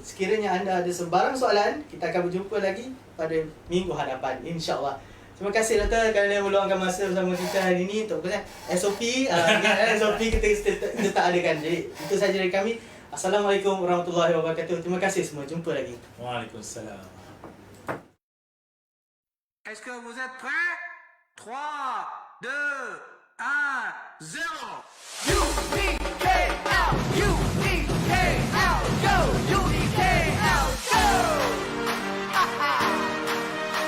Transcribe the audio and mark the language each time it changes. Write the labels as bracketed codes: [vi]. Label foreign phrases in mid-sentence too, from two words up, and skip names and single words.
[ms] Sekiranya anda ada sebarang soalan, kita akan berjumpa lagi pada minggu hadapan, insyaAllah. Terima kasih Doktor kerana meluangkan masa bersama kita hari ini untuk SOP. SOP kita tak adakan. Jadi itu sahaja dari kami. [ar] السلام عليكم ورحمة الله وبركاته. [ms] Terima kasih semua. Jumpa lagi. Waalaikumsalam. [fr] Est-ce que vous êtes prêts? 3, 2, 1, 0. UNIKL, UNIKL, go, UNIKL, go!